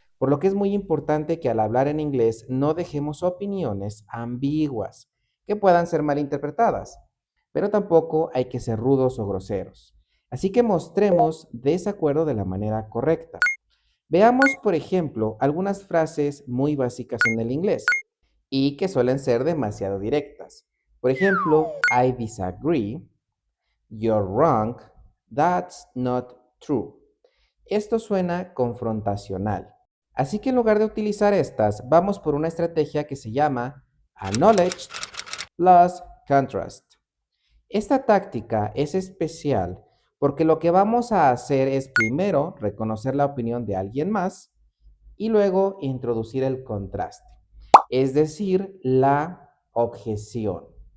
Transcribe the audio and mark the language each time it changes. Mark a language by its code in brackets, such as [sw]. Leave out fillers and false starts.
[es] Por lo que es muy importante que al hablar en inglés no dejemos opiniones ambiguas que puedan ser malinterpretadas, pero tampoco hay que ser rudos o groseros. Así que mostremos desacuerdo de la manera correcta. Veamos, por ejemplo, algunas frases muy básicas en el inglés y que suelen ser demasiado directas. Por ejemplo, [en] I disagree, you're wrong, that's not true. [es] Esto suena confrontacional. Así que en lugar de utilizar estas, vamos por una estrategia que se llama Acknowledge plus Contrast. Esta táctica es especial porque lo que vamos a hacer es primero reconocer la opinión de alguien más y luego introducir el contraste, es decir, la objeción.